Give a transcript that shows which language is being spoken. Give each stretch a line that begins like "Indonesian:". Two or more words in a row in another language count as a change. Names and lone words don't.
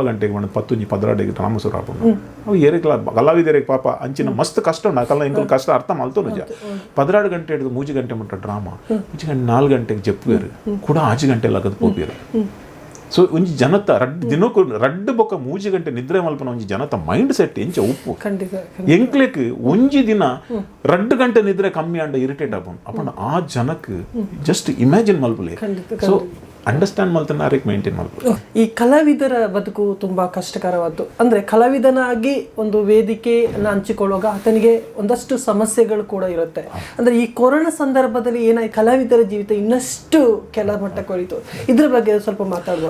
Tulu: ಗಂಟೆಗೆ ಬಂದು 10-12 ಡ್ರಾಮಾ ಶುರು ಆಪುಂಡು ಅವು ಏರಿಕ್ಲ ಕಲಾವಿದರಿಗೆ ಪಾಪ ಅಂಚಿನ ಮಸ್ತ್ ಕಷ್ಟ ಉಂಡು ಅಕಲ್ಲ ಇಂಕಲ್ ಕಷ್ಟ ಅರ್ಥ ಮಲ್ತು ನಿಜ 12 ಗಂಟೆ ಹಿಡಿದು 3 ಗಂಟೆ ಮುಟ್ಟ ಡ್ರಾಮಾ 3 ಗಂಟೆ 4 ಗಂಟೆಗೆ ಜಪ್ಪುವೇರು ಕೂಡ 5 ಗಂಟೆ ಲಗದು ಹೋಗ್ತೀರಿ ಸೊ ಒಂಜಿ ಜನತ ದಿನಕ್ಕೂ ರಡ್ಡು ಬೊಕ್ಕ 3 ಗಂಟೆ ನಿದ್ರೆ ಮಲ್ಪನ ಒಂಜಿ ಜನತ
English: mind set
Tulu: ಎಂಚ ಉಪ್ಪು ಎಂಕ್ಲೆಕ್ ಒಂಜಿ ದಿನ 2 ಗಂಟೆ ನಿದ್ರೆ ಕಮ್ಮಿ ಅಂಡ ಇರಿಟೇಟ್ ಆಪುಂಡು ಅಪ್ಪಂಡ ಆ ಜನಕ್ಕೆ
English: just imagine
Tulu: ಮಲ್ಪಲೆ
English: so understand
Tulu: ಮಲ್ತಾನೆ
Kannada: ಅದಕ್ಕೆ ಮೇಂಟೈನ್ ಮಾಡ್ಬೋದು. ಈ ಕಲಾವಿದರ ಬದುಕು ತುಂಬ ಕಷ್ಟಕರವಾದ್ದು. ಅಂದರೆ ಕಲಾವಿದನಾಗಿ ಒಂದು ವೇದಿಕೆಯನ್ನು ಹಂಚಿಕೊಳ್ಳುವಾಗ ಆತನಿಗೆ ಒಂದಷ್ಟು ಸಮಸ್ಯೆಗಳು ಕೂಡ ಇರುತ್ತೆ. ಅಂದರೆ ಈ ಕೊರೋನಾ ಸಂದರ್ಭದಲ್ಲಿ ಏನಾಗಿ ಕಲಾವಿದರ ಜೀವಿತ ಇನ್ನಷ್ಟು ಕೆಳ ಮಟ್ಟಕ್ಕೆ ಹೋಯಿತು. ಇದ್ರ ಬಗ್ಗೆ ಸ್ವಲ್ಪ ಮಾತಾಡ್ಬೋದು.